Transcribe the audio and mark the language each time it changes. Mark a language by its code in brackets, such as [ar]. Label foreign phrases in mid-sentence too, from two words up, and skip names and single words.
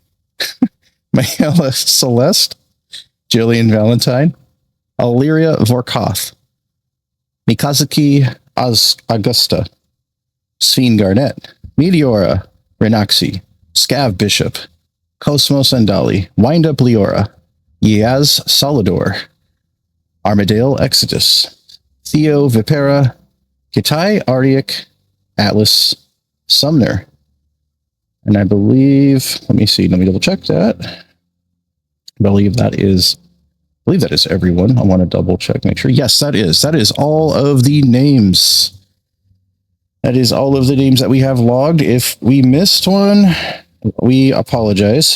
[en] Mayela Celeste, Jillian Valentine, Illyria Vorkoth, Mikazuki Augusta, Sphene Garnett, Meteora, Renaxi, Scav Bishop, Cosmos Andali, Wind Up Leora, Yaz Solidor, Armadale Exodus, Theo Vipera, Kitai Ardiak, Atlas Sumner. And I believe, let me double check that. I believe that is everyone. I want to double check, make sure. Yes, that is all of the names. That is all of the names that we have logged. If we missed one, we apologize.